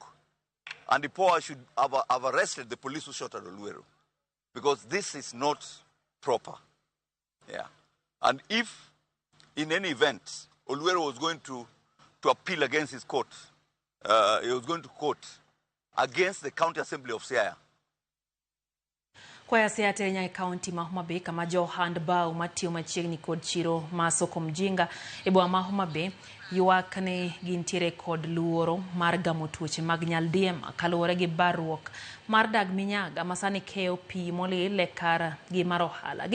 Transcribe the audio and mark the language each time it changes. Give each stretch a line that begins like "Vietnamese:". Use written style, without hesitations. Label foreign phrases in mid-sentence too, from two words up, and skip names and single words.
English: And the IPOA should have arrested the police who shot at Olwero, because this is not proper. Yeah. And if, in any event, Olwero was going to appeal against his court, he was going to court against the County Assembly of Siaya.
Luo (Kenya and Tanzania): Kwa Siaya Terenya e County ma Homa Bay kama jo handball matio machiegni kod chiro masoko mjinga e boma ma Homa Bay ywak ne gintiere kod luoro mar gamo tuoche mag nyaldiema kaluwore gi barruok mar dag minyaga masani keyo pi molil e kar gi mar ohala.